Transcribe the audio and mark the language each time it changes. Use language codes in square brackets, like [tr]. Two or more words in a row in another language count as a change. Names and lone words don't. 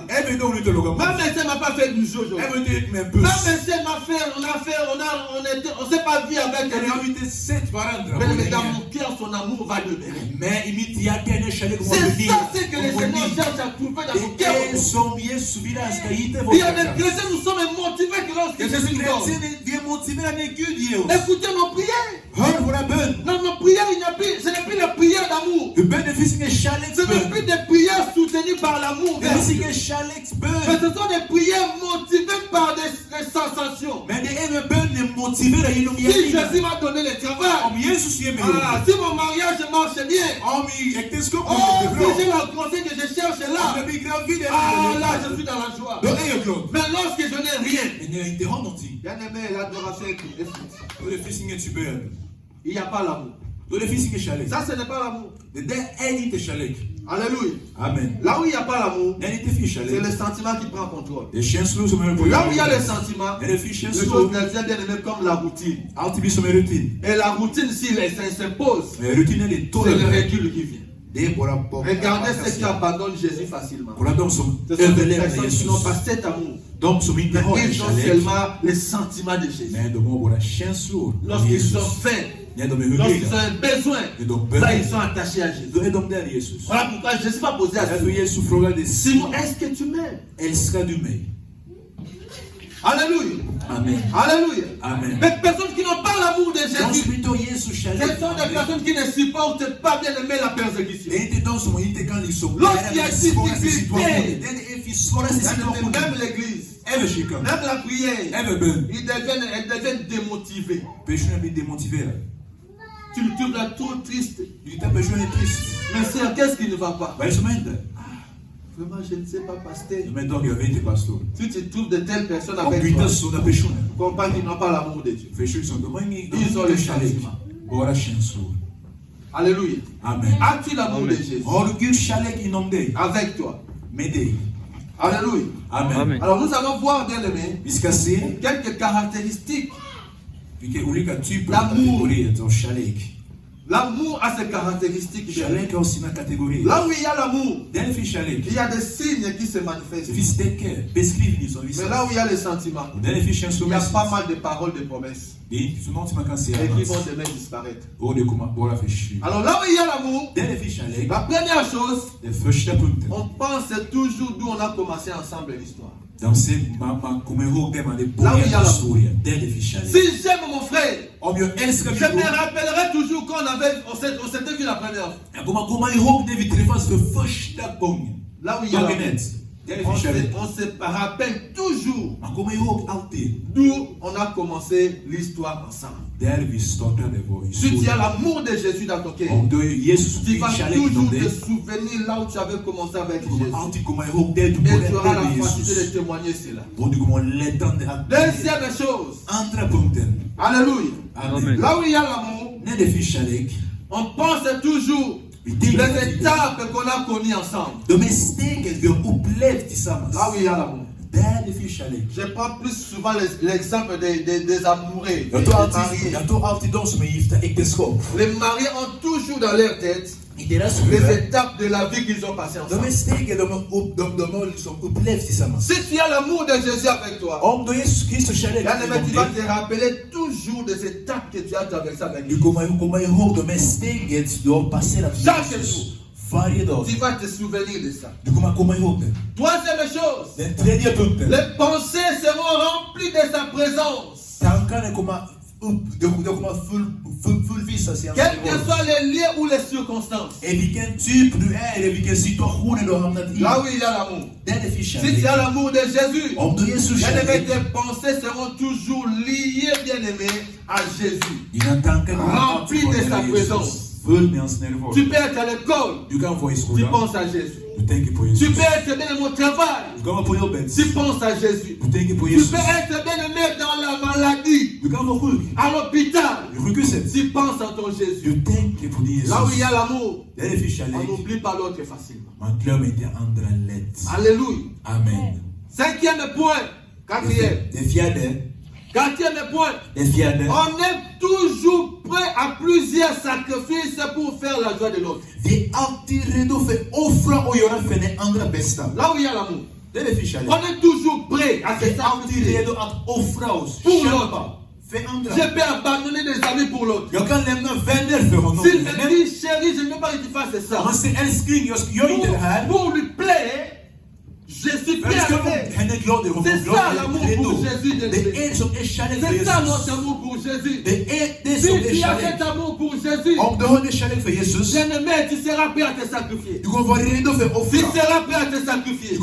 [sv] även om du inte lagar mat, [fr] même si elle m'a pas fait du jeu aujourd'hui, [sv] även om du inte med en [fr] même [sv] puss, [fr] si elle m'a fait, on s'est pas vu avec [sv] eller [fr] elle. [sv] har vi inte sett varandra på [fr] Mais dans [sv] länge. [fr] mon cœur, son amour va demeurer. [sv] Men i mitt hjärta är den kärlek [fr] C'est ça ce que le Seigneur cherche à trouver dans mon [sv] Det [fr] cœur. [sv] är som Jesus vill han ska hitta i vårt [fr] Il y a des [sv] hjärta. [fr] chrétiens, nous sommes motivés que lorsque [sv] Det [fr] Jésus [sv] finns [fr] nous donne. [sv] kristna, vi är motiverade när Gud ger oss. [fr] Écoutez nos prières. [sv] Hör våra bön. [fr] Dans nos prières, il n'y a plus, ce n'est plus la prière l'amour. [sv] De bön, det finns ingen [fr] Ce n'est plus [sv] kärleksbön. [fr] des prières soutenues par l'amour. [sv] Det finns [fr] Mais [sv] ingen [fr] ce [sv] kärleksbön. [fr] sont des prières motivées par des sensations. [sv] Men det är med bönen motiverad genom [fr] Si [sv] hjärtat. [fr] Jésus m'a donné le travail, [sv] Om Jesus ger mig ah, jobb, [fr] si mon mariage marche bien, [sv] om i äktenskapet oh, går [fr] si [sv] bra, [fr] j'ai la grossesse que je cherche [sv] om [fr] là, [sv] jag blir gravid [fr] ah, là, je [sv] eller [fr] suis dans la joie. [sv] då är jag glad. [fr] Mais lorsque je n'ai rien, [sv] Men när jag inte har någonting, [fr] bien aimé, l'adoration est foutie. [sv] då det finns inget bön. [fr] Il n'y a pas l'amour. [sv] Då det finns ingen kärlek. [fr] Ça, ce n'est pas l'amour. [sv] Det där är inte kärlek. [fr] Alléluia. [sv] Amen. [fr] Là où il n'y a pas l'amour, [sv] När det inte finns [fr] c'est [sv] kärlek, [fr] le sentiment qui prend contrôle. [sv] det är känslor som är på [fr] Là où il y a les sentiments, [sv] När det finns [fr] les choses [sv] känslor, [fr] deviennent bien aimées comme la routine. [sv] allt blir som en rutin. [fr] Et la routine, si elle s'impose, [sv] Men rutinen är [fr] c'est le [sv] tålamod. [fr] recul qui vient. [sv] Det är bara på. [fr] Regardez ceux qui abandonnent Jésus facilement. [sv] Bara de som [fr] Ce sont des [sv] överlever [fr] personnes qui [sv] Jesus. [fr] n'ont pas cet amour. [sv] De som inte [fr] Mais [sv] har en [fr] ils ont [sv] kärlek, [fr] seulement les sentiments de Jésus. [sv] men de har bara känslor av [fr] Lorsqu'ils [sv] Jesus. [fr] ont faim, [sv] När de är [fr] lorsqu'ils ont [sv] hungriga, [fr] un besoin, [sv] när de [fr] là [sv] behöver, [fr] ils sont attachés à Jésus. [sv] då är de där Jesus. [fr] Voilà pourquoi Jésus va poser à [sv] Därför Simon, Jesus frågade Simon, [fr] Simon, est-ce que tu m'aimes? [sv] älskar du mig? [fr] Alléluia. [sv] Amen. [fr] Alléluia. [sv] Amen. [fr] Les personnes qui n'ont pas l'amour de [sv] De [fr] Jésus, [sv] som inte har Jesus [fr] ce [sv] kärlek, [fr] sont des personnes qui ne supportent pas bien aimer la persécution. [sv] det är inte de som inte kan liksom [fr] Lorsqu'il y a [sv] den svåraste [fr] difficulté, [sv] situationen. Den är svåraste situationen. [fr] Même l'église, [sv] Även kyrkan, [fr] même la prière, [sv] även bön. [fr] elles deviennent démotivées. [sv] Personen blir demotiverad. [fr] Tu le trouves là trop triste. [sv] Den personen är trist. [fr] Mais sœur, qu'est-ce qui ne va pas? [sv] Vad är det som händer? [fr] Vraiment, je ne sais pas, pasteur. [sv] Men då, jag vet inte pastor. [fr] Si tu trouves de telles personnes [sv] Om du [fr] avec [sv] inte [fr] toi, [sv] har sådana personer, [fr] comprends qu'ils n'ont pas l'amour de Dieu. [sv] förstår du? De har ingen [fr] Ils ont le [sv] kärlek. [fr] changement. [sv] Bara känslor. [fr] Alléluia. [sv] Amen. [fr] As-tu l'amour de Jésus [sv] Har du Guds kärlek inom dig? [fr] avec toi? [sv] Med dig? [fr] Alléluia. [sv] Amen. [fr] Alors nous allons voir, bien aimé, [sv] Vi ska se [fr] quelques caractéristiques. [sv] vilka olika typer [fr] L'amour. [sv] av kategorier av kärlek. [fr] L'amour a ses caractéristiques. bien aimé. [sv] Kärlek har sina kategorier. [fr] Là où il y a l'amour, [sv] Där finns kärlek. [fr] il y a des signes qui se [sv] Det [fr] manifestent. [sv] finns tecken, beskrivning som [fr] Mais [sv] visar. [fr] là où il y a les sentiments, [sv] Och där finns [fr] il y a [sv] känslomässigt. [fr] pas mal de paroles, de promesses. [sv] Det är inte så någonting man kan säga [fr] Et qui [sv] annars. [fr] vont demain disparaître. [sv] Och det kommer bara försvinna. [fr] Alors là où il y a l'amour, [sv] Där finns kärlek. [fr] la première chose, [sv] Den första punkten. [fr] on pense toujours d'où on a commencé ensemble l'histoire. [sv] Man kommer ihåg det man hade [fr] Là où il y a [sv] börjat [fr] la- [sv] historien. Där det finns kärlek. [fr] Si j'aime mon frère, [sv] Om jag älskar [fr] je [sv] min [fr] me [sv] bror, [fr] rappellerai toujours on s'était vu la première fois. [sv] jag kommer komma ihåg det vi träffades för första gången. [fr] Là où il y a [sv] Dagen [fr] l'amour. [sv] ett. Där det finns kärlek. [fr] On se rappelle toujours [sv] Man kommer ihåg alltid. [fr] d'où on a commencé l'histoire ensemble. [sv] Där vi startade vår [fr] Si tu as [sv] historia. [fr] l'amour de Jésus dans ton cœur, [sv] Om du är Jesus [fr] tu [sv] din [fr] vas [sv] kärlek inom [fr] toujours [sv] dig, [fr] te souvenir là où tu avais commencé avec [sv] du kommer [fr] Jésus. [sv] alltid komma ihåg det du [fr] Et tu [sv] började [fr] auras la [sv] med [fr] facilité de [sv] Jesus. [fr] témoigner cela. [sv] Och du kommer lättande att... [fr] Deuxième chose, [sv] Andra punkten. [fr] alléluia. [sv] Amen. [fr] Là où il y a l'amour, [sv] När det finns kärlek, [fr] on pense toujours [sv] vi [fr] les [sv] tänker [fr] étapes qu'on a connues ensemble. [sv] de är stegen vi har upplevt tillsammans. [fr] Là où il y a l'amour. [sv] Där det finns kärlek. [fr] Je prends plus souvent l'exemple des amoureux, des mariés. [sv] Jag tar alltid de som är gifta äktenskap. [fr] Les mariés ont toujours dans leur tête [sv] I deras [fr] les [sv] huvud, [fr] étapes de la vie qu'ils ont passées [sv] de [fr] ensemble. [sv] är stegen de har liksom upplevt tillsammans. [fr] Si tu as l'amour de Jésus avec toi, [sv] Om du har Jesus Kristus kärlek [fr] bien aimé, tu [sv] inom [fr] vas [sv] dig, [fr] te rappeler toujours des étapes que tu as traversées avec [sv] du [fr] lui. [sv] kommer komma ihåg de här steget du har passerat med [fr] Chaque [sv] Jesus. [fr] jour. [sv] Varje dag. [fr] Tu vas te souvenir de ça. [sv] Du kommer komma ihåg det. [fr] Troisième chose, [sv] Den tredje punkten. [fr] les pensées seront remplies de sa présence. [sv] Tankarna kommer upp, de kommer fullvisas i hans [fr] Quels que [sv] närvaro. [fr] soient les lieux ou les circonstances. [sv] I vilken typ du är, eller vilken situation du har hamnat i. [fr] Là où il y a l'amour. [sv] Där det finns [fr] Si [sv] kärlek. [fr] tu as l'amour de Jésus, [sv] Om du har Jesus [fr] bien aimé, [sv] kärlek, [fr] tes pensées seront toujours liées, bien aimé, à Jésus. [sv] dina tankar kommer [fr] Rempli [sv] alltid [fr] de sa [sv] vara nära [fr] présence. [sv] Jesus. Full med hans närvaro. [fr] Tu peux être à l'école, [sv] Du kan vara i [fr] tu [sv] skolan, [fr] penses à Jésus. [sv] du tänker på [fr] Tu [sv] Jesus. [fr] peux être bien aimé au travail, [sv] Du kan vara på jobbet, [fr] tu penses à Jésus. [sv] du tänker på [fr] Tu [sv] Jesus. [fr] peux être bien aimé dans la maladie, [sv] Du kan vara sjuk, [fr] à l'hôpital, [sv] i sjukhuset. [fr] tu penses à ton Jésus. [sv] Du tänker på din [fr] Là où il y [sv] Jesus. [fr] a l'amour, [sv] Där det finns [fr] on [sv] kärlek, [fr] n'oublie pas l'autre facilement. [sv] man glömmer inte andra lätt. [fr] Alléluia. [sv] Amen. [fr] Cinquième point, quatrième. Quatrième point, [sv] Det fjärde. [fr] on est toujours prêt à plusieurs sacrifices pour faire la joie de l'autre. [sv] Vi är alltid redo för att offra och göra för den andra bästa. [fr] Là où il y a l'amour, [sv] Det är det finns kärlek. [fr] on est toujours prêt à se [sv] Vi är alltid [fr] sacrifier [sv] redo att offra oss. [fr] pour [sv] Kämpa. [fr] l'autre. [sv] För andra. [fr] Je peux abandonner des amis pour l'autre. [sv] Jag kan lämna vänner för honom. [fr] S'il me [sv] Men [fr] dit chérie, je ne veux pas que tu fasses [sv] om [fr] ça. [sv] han säger älskling, jag gör inte det här. [fr] Pour lui plaire, Je suis prêt à le faire. C'est ça l'amour pour Jésus. C'est ça notre amour pour Jésus. Si tu as cet amour pour Jésus, bien-aimé, tu seras prêt à te sacrifier. Tu seras prêt à te sacrifier.